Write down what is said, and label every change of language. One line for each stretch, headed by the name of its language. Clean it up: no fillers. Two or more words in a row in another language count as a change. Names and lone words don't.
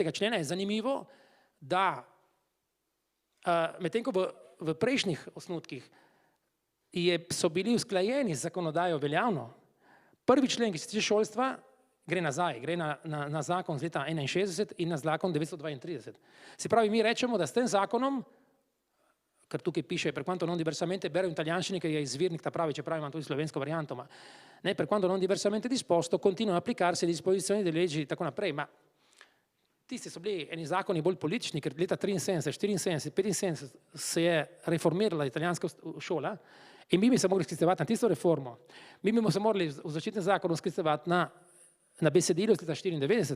Slovenian: člena, je zanimivo, da medtem ko v prejšnjih osnutkih so bili usklajeni z zakonodajo veljavno, prvi člen, ki se tiče šolstva, gre nazaj, gre na zakon z leta 61 in na zakon 932. Se pravi, mi rečemo, da s tem zakonom, ker tukaj piše
Italian: per quanto non diversamente,
Slovenian: berem v italijanščini, ker je izvirnik ta pravi, čeprav imam tudi slovensko varianto,
Italian: ma per quanto non diversamente disposto, continuano a applicarsi le disposizioni delle leggi
Slovenian: in tako naprej. Ma tisti so bili eni zakoni bolj politični, ker leta 73, 74, 75 se je reformirala italijanska šola in mi bi se mogli sklicevati na tisto reformo. Mi bi se morali v zaščitnem zakonu sklicevati na besedilo iz leta 94.